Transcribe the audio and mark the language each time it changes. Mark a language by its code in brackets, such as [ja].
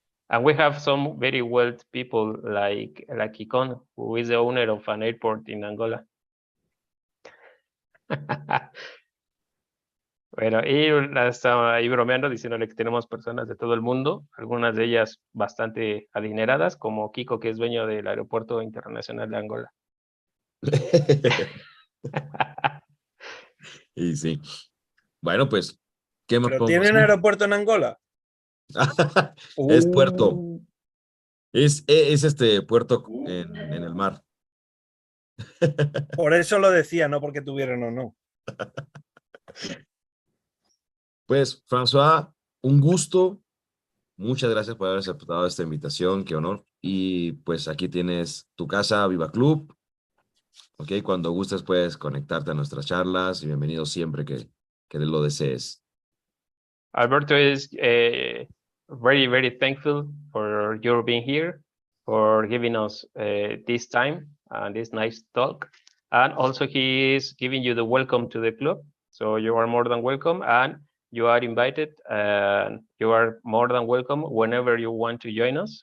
[en] And we have some very wealthy people like Icon, who is the owner of an airport in Angola. [es] Bueno, y estaba ahí bromeando, diciéndole que tenemos personas de todo el mundo, algunas de ellas bastante adineradas, como Kiko, que es dueño del aeropuerto internacional de Angola. Y sí. Bueno, pues, ¿qué más ¿Pero podemos tienen hacer? aeropuerto en Angola? Es puerto. Es este puerto en el mar. Por eso lo decía, no porque tuvieran o no. Pues, François, un gusto. Muchas gracias por haber aceptado esta invitación, qué honor. Y pues aquí tienes tu casa, BIIBA Club. Ok, cuando gustes puedes conectarte a nuestras charlas y bienvenido siempre que lo desees. [en] Alberto is very, very thankful for your being here, for giving us this time and this nice talk. And also he is giving you the welcome to the club. So you are more than welcome and you are invited and you are more than welcome whenever you want to join us.